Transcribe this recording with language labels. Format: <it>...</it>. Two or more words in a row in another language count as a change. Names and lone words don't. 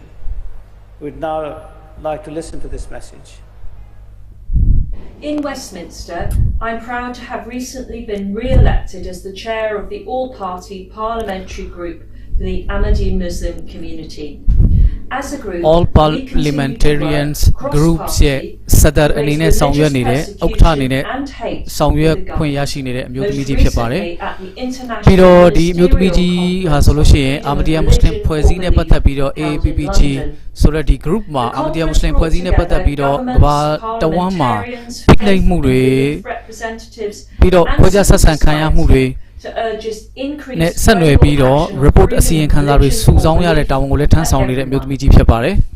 <en>We'd now like to listen to this message. In Westminster, I'm proud to have recently been re-elected as the chair of the all-party parliamentary group for the Ahmadi Muslim community. As a group, all parliamentarians groups</en> <my>ရဲ့စဒရအနေနဲ့ဆောင်ရွက်နေတဲ့ဥက္ကဋ္ဌအနေနဲ့ဆောင်ရွက်ခွင့်ရရှိနေတဲ့အမျိုးသမီးကြီးဖြစ် ပါတယ်။ပြီးတော့ဒီအမျိုးသမီးကြီးဟာဆိုလို့ရှိရင်အာမဒီယာမွတ်စလင်ဖွဲ့စည်းနဲ့ပတ်သက်ပြီးတော့ AAPPG ဆိုတဲ့ဒီ group မှာအာမဒီယာမွတ်စလင်ဖွဲ့စည်းနဲ့ပတ်သက်ပြီးတော့ကမ္ဘာတဝန်းမှာဖိနှိပ်မှုတွေပြီးတော့ခွဲခြားဆက်ဆံခံရမှုတွေနဲ့ဆက်နွယ်ပြီးတော့ report အစီရင်ခံစာတွေစုဆောင်းရတဲ့တာဝန်ကိုလည်းထမ်းဆောင်နေတဲ့အမျိုးသမီးကြီးဖြစ်ပါတယ်</my>